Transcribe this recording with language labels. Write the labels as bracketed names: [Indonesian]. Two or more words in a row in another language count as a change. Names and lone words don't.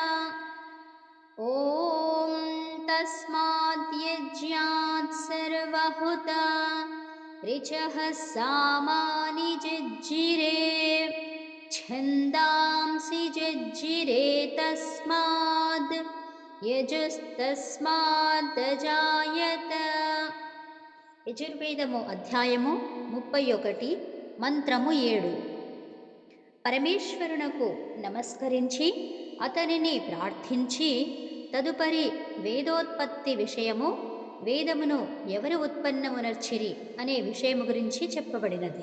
[Sanskrit] ॐ तस्माद्यज्ञात् सर्वहुता ऋचः सामानि जज्जिरे छन्दांसि जज्जिरे तस्माद् यजुस्तस्मादजायत। [Telugu] యజుర్వేదము అధ్యాయము 31 మంత్రము 7. పరమేశ్వరునకు నమస్కరించి అతనిని ప్రార్థించి తదుపరి వేదోత్పత్తి విషయము, వేదమును ఎవరు ఉత్పన్నమునర్చిరి అనే విషయము గురించి చెప్పబడినది.